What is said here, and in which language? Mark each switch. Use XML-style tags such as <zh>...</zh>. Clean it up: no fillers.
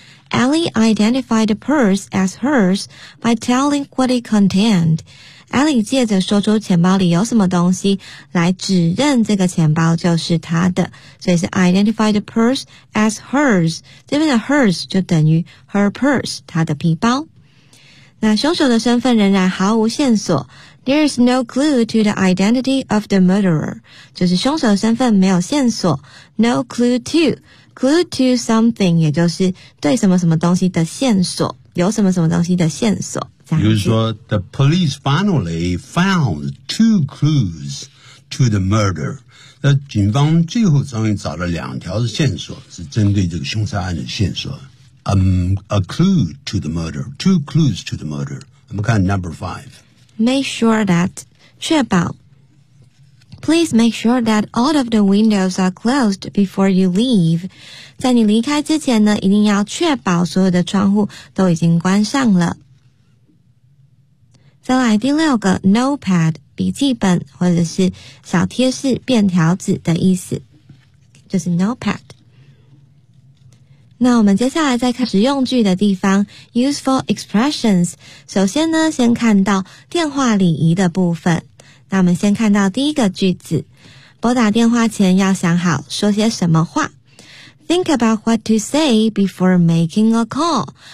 <en>Ellie identified the purse as hers by telling what it contained，</en> <zh>Ellie 借着说出钱包里有什么东西来指认这个钱包就是她的，所以是</zh> <en>identify the purse as hers，</en> <zh>这边的 hers 就等于</zh> <en>her purse，</en> <zh>她的皮包。那凶手的身份仍然毫无线索。</zh> <en>There is no clue to the identity of the murderer.</en> <zh>就是凶手的身份没有线索。</zh> <en>No clue to. Clue to something,</en> <zh>也就是对什么什么东西的线索。有什么什么东西的线索。比如说</zh> <en>,the police finally found two clues to the murder.</en> <zh>那警方最后终于找了两条线索是针对这个凶杀案的线索。</zh> <en>A clue to the murder. Two clues to the murder.</en> <zh>我们看</zh> <en>number five. Make sure that,</en> <zh>确保</zh> <en>Please make sure that all of the windows are closed before you leave.</en> <zh>在你离开之前呢，一定要确保所有的窗户都已经关上了。再来第六个 notepad, 笔记本或者是小贴士便条纸的意思，就是 notepad。那我们接下来再看实用句的地方 ,</zh> <en>useful expressions。</en> <zh>首先呢先看到电话礼仪的部分。那我们先看到第一个句子。拨打电话前要想好说些什么话。</zh> <en>Think about what to say before making a call.</en>